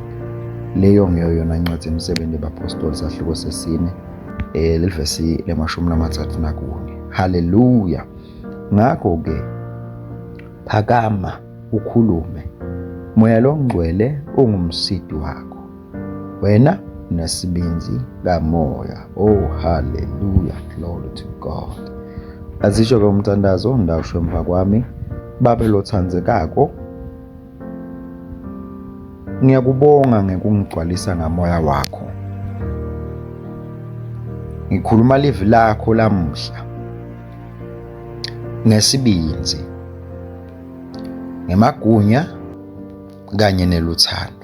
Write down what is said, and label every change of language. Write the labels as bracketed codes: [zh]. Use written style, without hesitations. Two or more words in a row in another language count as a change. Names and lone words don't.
[ss] Leyo ngeyo yona incwadi yemisebenzi yabapostoli sahloko sesine lelivesi le-34. Haleluya. Ngakho-ke phakama ukhulume, moya longcwele ungumsidi wakho, wena nesibinzi kamoya. Oh haleluya. [en] Glory to God. [ss] Azisho-ke umthandazo ndawusho emva kwami: Babe lothandzekako, ngiyakubonga ngekungigcwalisa ngamoya wakho. Ngikhuluma livi lakho lamuhla ngesibinzi, ngemagunya kanye neluthando.